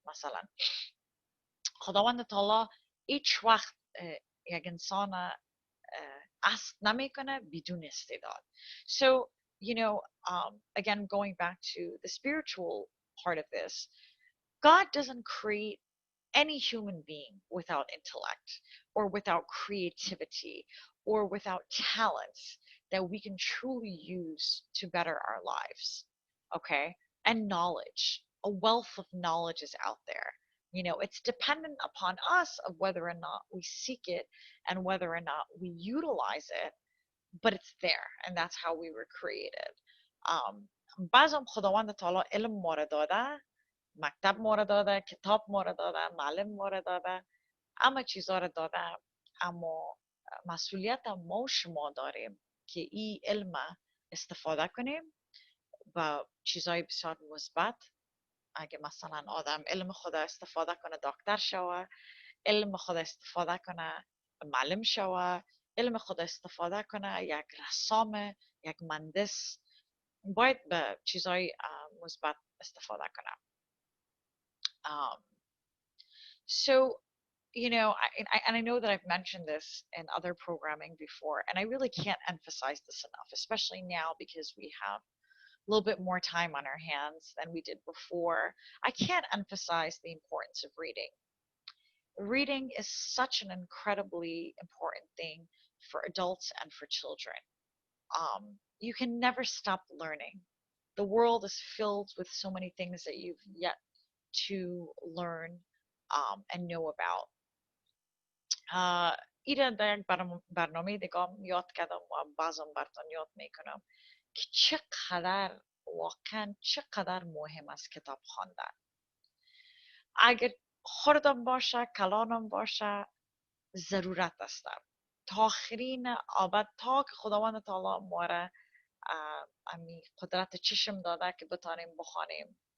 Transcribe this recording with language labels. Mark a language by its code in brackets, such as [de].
[fa] مثلا خداوند تعالی هیچ وقت یک انسان ask نمیکنه بدون استعداد. [en] So, again, going back to the spiritual part of this, God doesn't create any human being without intellect or without creativity or without talents that we can truly use to better our lives. Okay? And knowledge. A wealth of knowledge is out there. It's dependent upon us of whether or not we seek it and whether or not we utilize it, but it's there, and that's how we were created. [fa] بعضم خداوند تعالی علم ما رو داده، مکتب ما رو داده، کتاب ما رو داده، معلم ما رو داده، همه چیزا رو داده، اما مسئولیت ما و شما داریم که این علم استفاده کنیم و چیزای بسیار مثبت. اگه مثلا آدم علم خود استفاده کنه دکتر شوه، علم خود استفاده کنه معلم شوه، علم خود استفاده کنه یک رسام، یک مهندس، باید به چیزای مثبت استفاده کنه. [en] So, and I know that I've mentioned this in other programming before, and I really can't emphasize this enough, especially now because we have a little bit more time on our hands than we did before. I can't emphasize the importance of reading. Reading is such an incredibly important thing for adults and for children. You can never stop learning. The world is filled with so many things that you've yet to learn and know about. [fa] ایره در یک برنامه دیگه یاد کردم و بعضم براتون یاد میکنم که چقدر مهم است کتاب خواندن. اگر خوردم باشه کلانم باشه ضرورت است تا آخرین آبد، تا که خداوند تعالی ما را قدرت چشم داده که بتانیم بخوانیم.